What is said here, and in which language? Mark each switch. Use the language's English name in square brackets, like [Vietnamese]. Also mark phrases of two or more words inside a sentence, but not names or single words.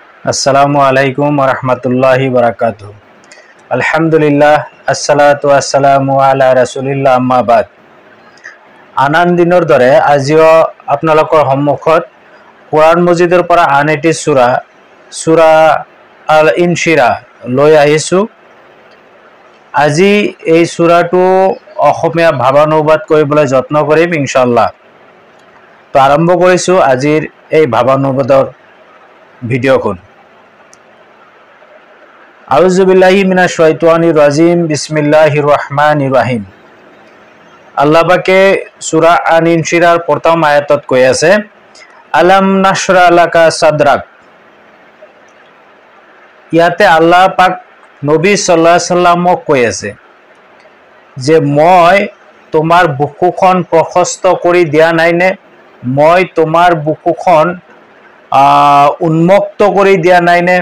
[Arabic] السلام عليكم ورحمة الله وبركاته. الحمد لله، الصلاة والسلام على رسول الله، أما بعد. [Assamese] আন দিনৰ দৰে আজিও আপোনালোকৰ সন্মুখত কোৰআন মজিদৰ পৰা আন এটি সূৰা আল ইনশিৰা লৈ আহিছোঁ। আজি এই সূৰাটো অসমীয়া ভাৱানুবাদ কৰিবলৈ যত্ন কৰিম ইনশাআল্লাহ। তো আৰম্ভ কৰিছোঁ আজিৰ এই ভাৱানুবাদৰ ভিডিঅ'খন। [Arabic] أعوذ بالله من الشيطان الرجيم، بسم الله الرحمن الرحيم. [Assamese] আল্লাহ পাকে সূরা আন ইনশিরার প্রথম আয়াতত কৈ আছে, [Arabic] ألم نشرح لك صدرك. [Assamese] ইয়াতে আল্লাহ পাক নবী [Arabic] صلى الله عليه وسلم [Assamese] কৈ আছে যে মই তোমাৰ বুকুখন প্ৰশস্ত কৰি দিয়া নাইনে, মই তোমাৰ বুকুখন উন্মুক্ত কৰি দিয়া নাইনে।